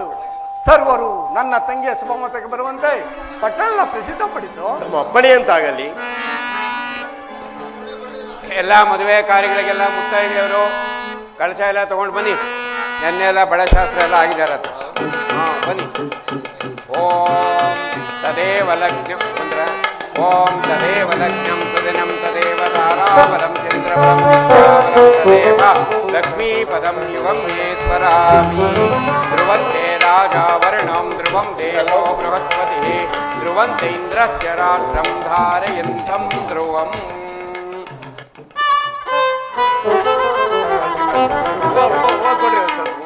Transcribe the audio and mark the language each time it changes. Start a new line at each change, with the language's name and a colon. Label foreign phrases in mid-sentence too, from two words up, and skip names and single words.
Kannada: ಸರ್ವರು ನನ್ನ ತಂಗಿಯ ಶುಭಮತಕ್ಕೆ ಬರುವಂತೆ ಪಟ್ಟಣ ಪ್ರಸಿದ್ಧಪಡಿಸು. ನಮ್ಮ ಅಪ್ಪಣೆ ಅಂತಾಗಲಿ. ಎಲ್ಲ ಮದುವೆ ಕಾರ್ಯಗಳಿಗೆಲ್ಲ ಮುತ್ತೈದೆಯವರು ಕಳಶ ಎಲ್ಲ ತಗೊಂಡು ಬನ್ನಿ. ನೆನ್ನೆ ಎಲ್ಲ ಬಳೆಶಾಸ್ತ್ರ ಎಲ್ಲ ಆಗಿದ್ದಾರೆ. ಬನ್ನಿ.
Sanskrit: ಓಂ ತದೇವ ಲಗ್ನಂ ಅಂದ್ರೆ ಓಂ ತದೇವ ಲಗ್ನಂ ಸದಿನಂ ತದೇವ ತಾರಾಬಲಂ ಚಂದ್ರಬಲಂ ತದೇವ ಲಕ್ಷ್ಮೀಪದಂ ಯುವಂ ಈಶ್ವರಾಮಿ ಧ್ರುವಂತೆ ರಾಜಾವರ್ಣಂ ಧ್ರುವಂ ದೇವೋ ಬೃಹಸ್ಪತಿ ಧ್ರುವಂತೆ ಇಂದ್ರಸ್ಯ ರಾಷ್ಟ್ರಂ ಧಾರಯಂತಂ ಧ್ರುವಂ.
Kannada: ಕೊಡ್ರಿ ಸ್ವಲ್ಪ ಹೂವ.